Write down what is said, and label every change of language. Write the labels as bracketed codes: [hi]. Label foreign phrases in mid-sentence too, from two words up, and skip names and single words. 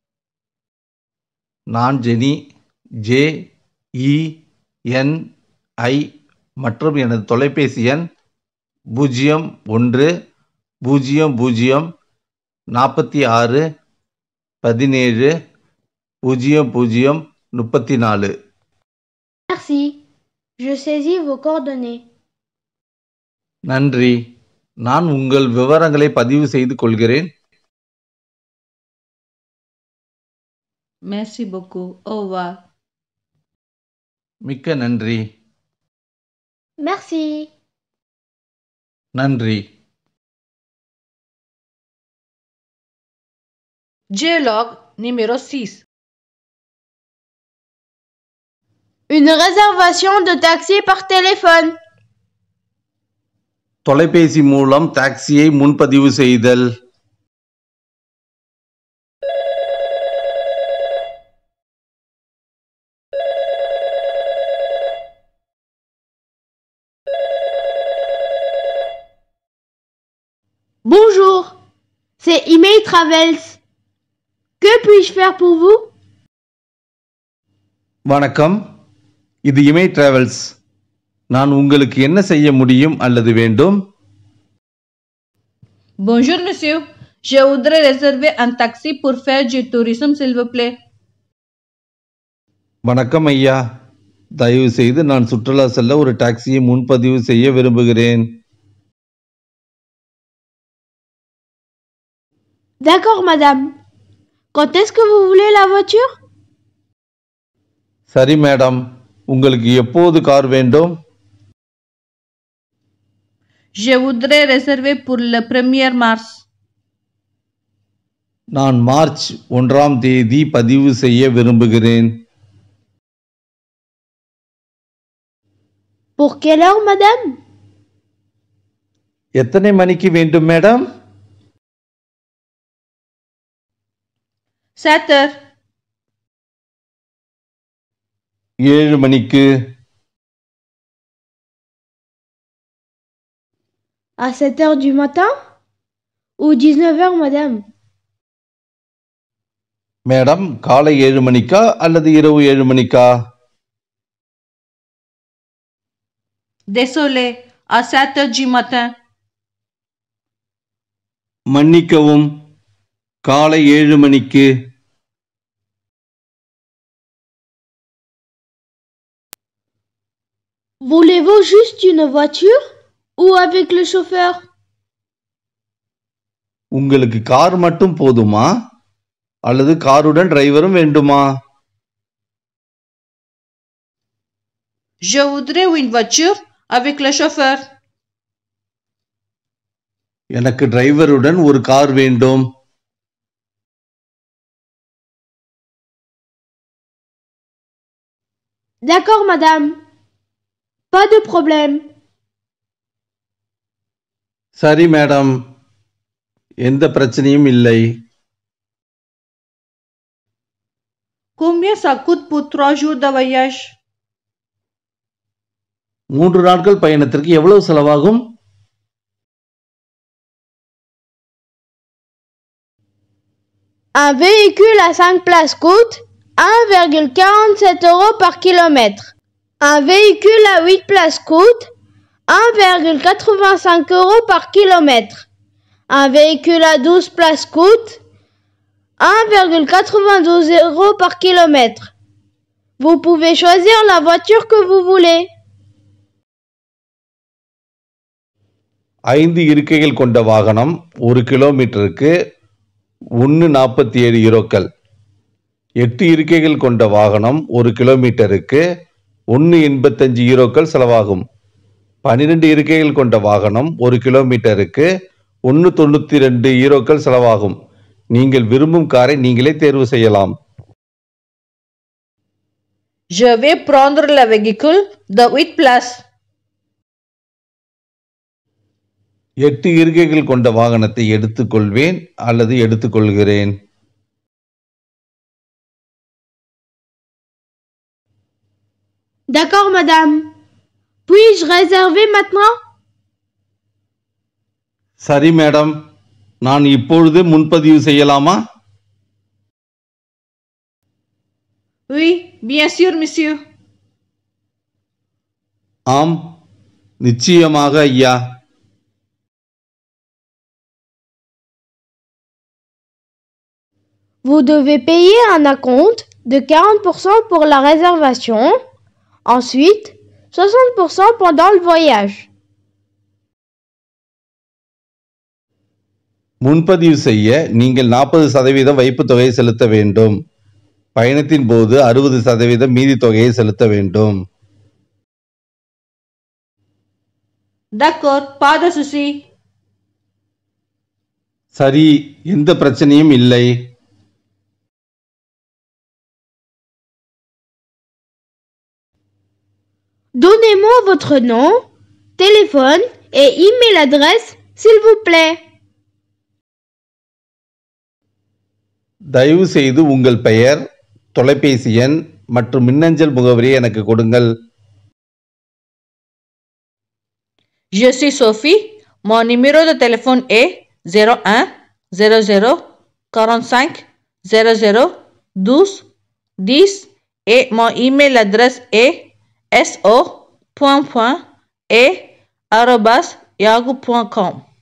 [ta] நான் ஜெனி, JENI மற்றும் எனது தொலைபேசி எண் 01 00 46 17 00 34. [fr] Merci. Je saisis vos coordonnées. [ta] நன்றி, நான் உங்கள் விவரங்களை பதிவு செய்து கொள்கிறேன். [fr] Merci beaucoup. Au revoir. [ta] மிக்க நன்றி. [fr] Merci. [ta] நன்றி. [fr] Dialogue numéro 6. Une réservation de taxi par téléphone. [ta] தொலைபேசி மூலம் டாக்ஸியை முன்பதிவு செய்தல். [fr] Bonjour, c'est Email Travels. Que puis-je faire pour vous? [ta] வணக்கம், இது இமை டிராவல்ஸ். நான் உங்களுக்கு என்ன செய்ய முடியும் அல்லது வேண்டும்? [fr] Bonjour monsieur. Je voudrais réserver un taxi pour faire du tourisme s'il vous plaît. [ta] வணக்கம் ஐயா, தயவு செய்து நான் சுற்றுலா செல்ல ஒரு டாக்ஸியை முன்பதிவு செய்ய விரும்புகிறேன். [fr] D'accord, madame. Quand est-ce que vous voulez la voiture? [ta] சரி மேடம், உங்களுக்கு எப்போது கார் வேண்டும்? [fr] Je voudrais réserver pour le 1er mars. [ta] நான் மார்ச் 1ஆம் தேதி பதிவு செய்ய விரும்புகிறேன். [fr] Pour quelle heure, madame? [ta] எத்தனை மணிக்கு வேண்டும் மேடம்? [fr] 7 heures. [ta] 7 மணிக்கு. [fr] À 7 heures du matin? Ou 19 heures, madame? [ta] மேடம், காலை 7 மணிக்கா அல்லது இரவு 7 மணிக்கா? [fr] Désolé, à 7 heures du matin. [ta] மன்னிக்கவும், காலை 7 மணிக்கு. [fr] Voulez-vous juste une voiture ou avec le chauffeur? [ta] உங்களுக்கு கார் மட்டும் போதுமா அல்லது காருடன் டிரைவரும் வேண்டுமா? [fr] Je voudrais une voiture avec le chauffeur. [ta] எனக்கு டிரைவருடன் ஒரு கார் வேண்டும். [fr] D'accord, madame. Pas de problème. [ta] சரி மேடம், எந்த பிரச்சனையும் இல்லை. [fr] Combien ça coûte pour 3 jours de voyage? [ta] 3 நாட்கள் பயணத்திற்கு எவ்வளவு செலவாகும்? [fr] Un véhicule à 5 places coûte 1,47 € par kilomètre. Un véhicule à 8 places coûte 1,85 € par kilomètre. Un véhicule à 12 places coûte 1,92 € par kilomètre. Vous pouvez choisir la voiture que vous voulez. [ta] 5 இருக்கைகள் கொண்ட வாகனம் 1 கிலோமீட்டருக்கு 1.47 யூரோக்கள். 8 இருக்கைகள் கொண்ட வாகனம் 1 கிலோமீட்டருக்கு 1.85 யூரோக்கள் செலவாகும். 12 இருக்கைகள் கொண்ட வாகனம் 1 கிலோமீட்டருக்கு 1.92 யூரோக்கள் செலவாகும். நீங்கள் விரும்பும் காரை நீங்களே தேர்வு செய்யலாம். [fr] Je vais prendre le véhicule de 8 places. [ta] 8 இருக்கைகள் கொண்ட வாகனத்தை எடுத்துக்கொள்வேன் அல்லது எடுத்துக்கொள்கிறேன். [fr] D'accord, madame. Puis-je réserver maintenant? [ta] சரி மேடம், நான் இப்பொழுது முன்பதிவு செய்யலாமா? [fr] Oui, bien sûr, monsieur. [ta] ஆம், நிச்சயமாக ஐயா. [fr] Vous devez payer un acompte de 40% pour la réservation, ensuite 60% pendant le voyage. [ta] முன்பதிவு செய்ய நீங்கள் 40% வைப்பு தொகையை செலுத்த வேண்டும். பயணத்தின் போது 60% மீதி தொகையை செலுத்த வேண்டும். [fr] D'accord, pas de souci. [ta] சரி, எந்த பிரச்சனையும் இல்லை. [fr] Donnez-moi votre nom, téléphone et email adresse, s'il vous plaît. [ta] தயவு செய்து உங்கள் பெயர், தொலைபேசி எண் மற்றும் மின்னஞ்சல் முகவரியை எனக்கு கொடுங்கள். [fr] Je suis Sophie. Mon numéro de téléphone est 01 00 45 00 12 10 et mon email adresse est so.a@yahoo.com.